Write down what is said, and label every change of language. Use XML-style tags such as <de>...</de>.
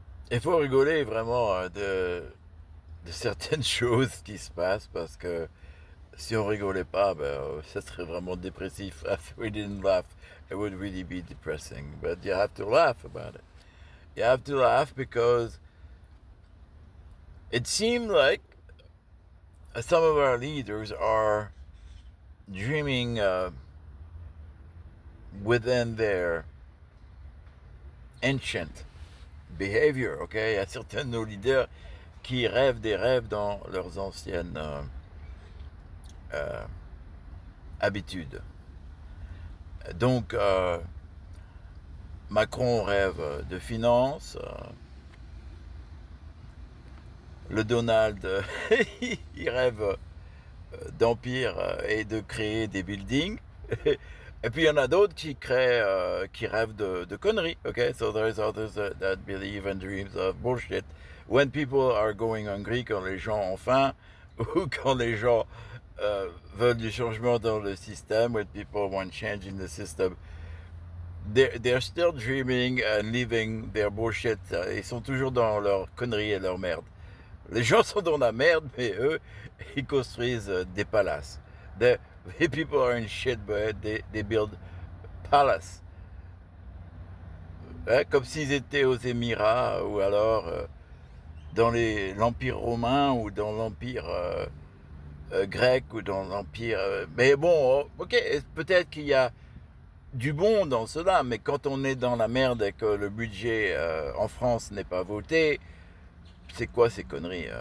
<fr>Il faut rigoler vraiment de certaines choses qui se passent parce que si on rigolait pas, ben, ça serait vraiment dépressif.</fr> <en>If we didn't laugh, it would really be depressing. But you have to laugh about it. You have to laugh because it seemed like some of our leaders are dreaming within their ancient behavior.</en> <fr>Okay, il y a certains de nos leaders qui rêvent des rêves dans leurs anciennes euh, habitudes. Donc, Macron rêve de finances, le Donald, il rêve d'empire et de créer des buildings. Et puis il y en a d'autres qui rêvent de conneries.</fr> <en>Okay, so there's others that believe and dreams of bullshit. When people are going hungry,</en> <fr>quand les gens ont faim, ou quand les gens veulent du changement dans le système,</fr> <en>when people want change in the system, they're still dreaming and living their bullshit.</en> <fr>Ils sont toujours dans leur conneries et leur merde. Les gens sont dans la merde, mais eux, ils construisent des palaces.</fr> <en>The people are in shit, but they build palaces.</en> <fr>Hein, comme s'ils étaient aux Émirats, ou alors dans l'Empire romain, ou dans l'Empire grec, ou dans l'Empire... mais bon, ok, peut-être qu'il y a du bon dans cela, mais quand on est dans la merde et que le budget en France n'est pas voté, c'est quoi ces conneries?</fr>